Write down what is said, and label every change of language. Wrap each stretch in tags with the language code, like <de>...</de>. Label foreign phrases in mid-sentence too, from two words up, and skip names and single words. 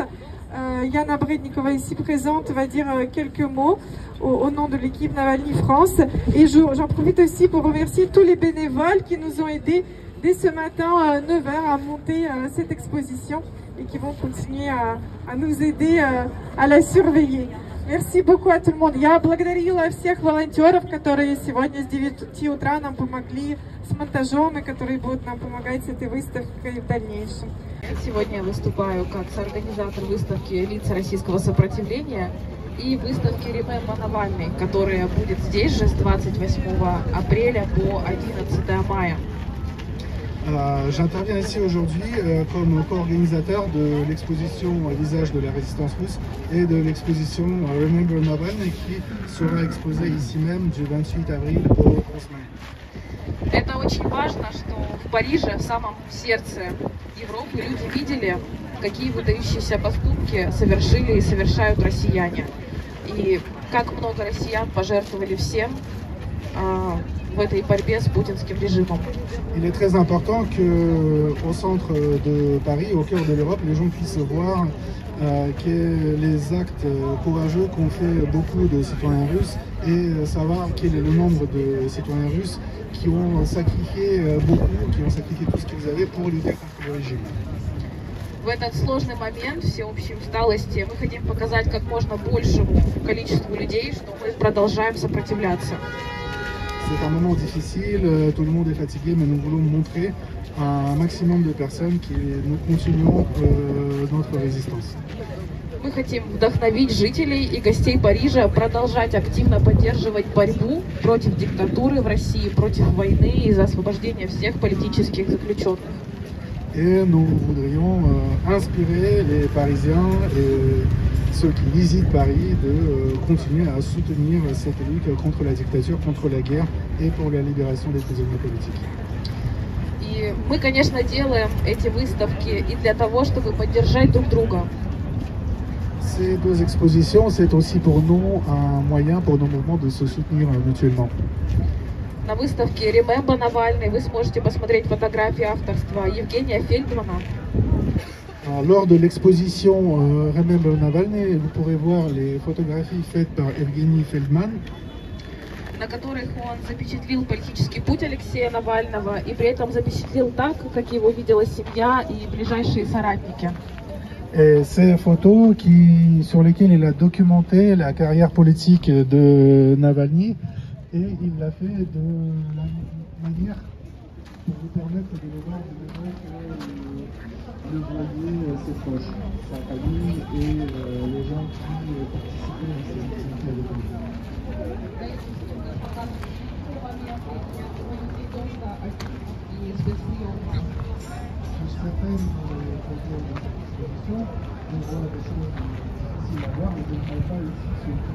<fr>Yana Brednikova ici présente va dire quelques mots au nom de l'équipe Navalny France. Et j'en profite aussi pour remercier tous les bénévoles qui nous ont aidés dès ce matin à 9 h à monter cette exposition et qui vont continuer à nous aider à la surveiller. Merci beaucoup à tout le monde.</fr> <ru>Я благодарила всех волонтеров, которые сегодня с 9 утра нам помогли с монтажом и которые будут нам помогать с этой выставкой в дальнейшем. Сегодня я выступаю как соорганизатор выставки «Лица российского сопротивления» и выставки «Remember Navalny», которая будет здесь же с 28 апреля по 11 мая.</ru> <fr>J'interviens ici aujourd'hui comme co-organisateur de l'exposition Visage de la résistance russe et de l'exposition Remember Navalny qui sera exposée ici même du 28 avril au 11 mai.</fr> <ru>Это очень важно, что в Париже, в самом сердце Европы, люди видели, какие выдающиеся поступки совершили и совершают россияне. И как много россиян пожертвовали всем в этой борьбе с путинским режимом.</ru> <fr>Il est très important qu'au centre de Paris, au cœur de l'Europe, les gens puissent voir que les actes courageux qu'ont fait beaucoup de citoyens russes et savoir quel est le nombre de citoyens russes qui ont sacrifié beaucoup, qui ont sacrifié tout ce qu'ils avaient pour lutter contre le régime.</fr> <ru>В этот сложный момент всеобщей усталости мы хотим показать как можно большему количеству людей, что мы продолжаем сопротивляться.</ru> <fr>C'est un moment difficile, tout le monde est fatigué, mais nous voulons montrer à un maximum de personnes que nous continuons notre résistance.</fr> <ru>Мы хотим вдохновить жителей и гостей Парижа продолжать активно поддерживать борьбу против диктатуры в России, против войны и за освобождение всех политических заключенных.</ru> <fr>Et nous voudrions inspirer les Parisiens et ceux qui visitent Paris de continuer à soutenir cette lutte contre la dictature, contre la guerre et pour la libération des prisonniers politiques.</fr> <ru>И мы, конечно, делаем эти выставки и для того, чтобы поддержать друг друга.</ru> <fr>Ces deux expositions, c'est aussi pour nous un moyen pour nos mouvements de se soutenir mutuellement.</fr> <ru>На выставке Remember Navalny вы сможете посмотреть фотографии авторства Евгения Фельдмана.</ru> <fr>Lors de l'exposition Remember Navalny, vous pourrez voir les photographies faites par Evgeny Feldman,</fr> <ru>на которых он запечатлил политический путь Алексея Навального и при этом запечатлел так, как его видела семья и ближайшие соратники.</ru> <fr>Et ces photos sur lesquelles il a documenté la carrière politique de Navalny, et il l'a fait de la manière pour vous permettre de le voir de voyer ses proches, sa famille et les gens qui participaient à ces activités avec lui. Sur certaines photos de cette exposition, on voit des choses difficiles à voir, mais je ne serai pas ici sur</fr>